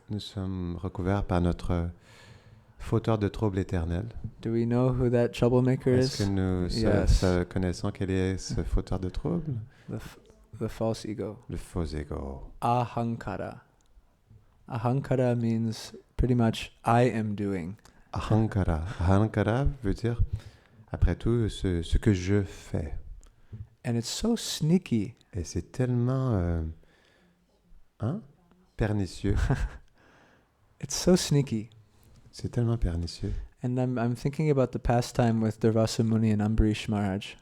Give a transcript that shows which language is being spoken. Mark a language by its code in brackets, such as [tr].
[fr] nous sommes recouverts par notre fauteur de trouble éternel. [en] Do we know who that troublemaker [fr] Est-ce [en] is? [fr] que nous [en] Yes. [fr] connaissons quel est ce fauteur de trouble? [en] The false ego. [fr] Le faux ego. [sa] Ahaṅkāra. [en] Ahaṅkāra means pretty much I am doing. [sa] Ahaṅkāra. [fr] Ahaṅkāra veut dire, après tout, ce que je fais. [en] And it's so sneaky. [fr] Et c'est tellement pernicieux. [en] It's so sneaky. [fr] C'est tellement pernicieux. [en] And I'm thinking about the pastime with Durvasa Muni and Ambarish Maharaj.